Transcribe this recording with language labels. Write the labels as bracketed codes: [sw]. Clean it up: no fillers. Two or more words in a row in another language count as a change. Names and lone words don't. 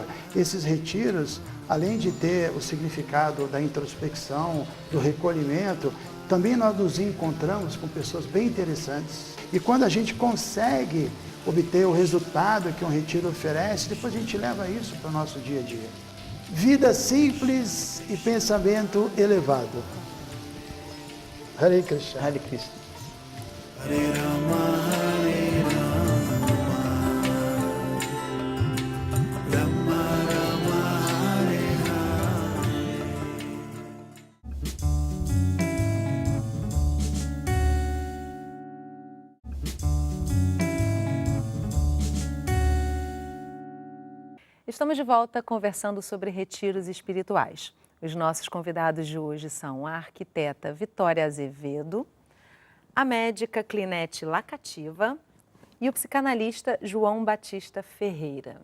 [pt] Esses retiros, além de ter o significado da introspecção, do recolhimento, também nós nos encontramos com pessoas bem interessantes. E quando a gente consegue obter o resultado que um retiro oferece, depois a gente leva isso para o nosso dia a dia. Vida simples e pensamento elevado. [sa] Hare Krishna. Hare Krishna. Hare Rama, Hare Rama, Rama Rama, Hare [pt] Estamos de volta conversando sobre retiros espirituais. Os nossos convidados de hoje são a arquiteta Vitória Azevedo, a médica Clinete Lacativa e o psicanalista João Batista Ferreira.